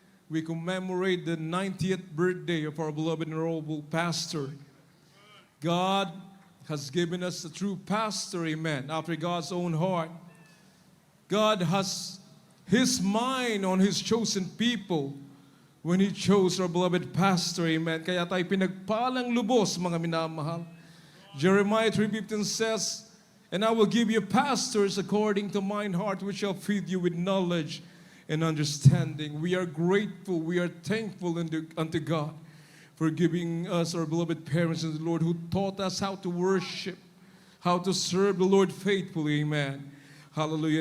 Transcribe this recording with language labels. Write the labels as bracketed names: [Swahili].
[English] We commemorate the 90th birthday of our beloved and honorable pastor. God has given us a true pastor, amen, after God's own heart. God has His mind on His chosen people when He chose our beloved pastor, amen. [Filipino] Kaya tayo pinagpalang lubos, mga minamahal. [English] Jeremiah 3:15 says, "And I will give you pastors according to mine heart, which shall feed you with knowledge and understanding." We are grateful, we are thankful unto God for giving us our beloved parents in the Lord, who taught us how to worship, how to serve the Lord faithfully. Amen. Hallelujah.